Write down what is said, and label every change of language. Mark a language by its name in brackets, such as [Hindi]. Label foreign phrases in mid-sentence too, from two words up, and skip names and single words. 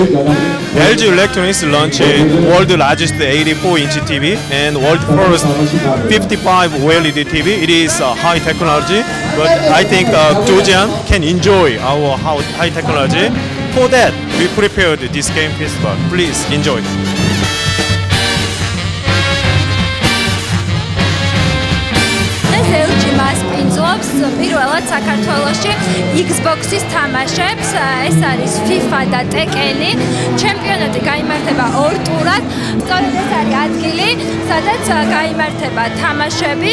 [English] LG Electronics launched world's largest 84-inch TV and world's first 55 OLED TV. It is high technology, but I think Georgian can enjoy our high technology. For that, we prepared this game festival. Please enjoy. [Georgian] LG მას პინძლობს პირველად საქართველოში Xbox-ის თამაშებს, ეს არის FIFA და Tekken-ი. ჩემპიონატი გაიმართება 2 ტურად. სწორედ ეს არის ადგილი, სადაც გაიმართება თამაშები.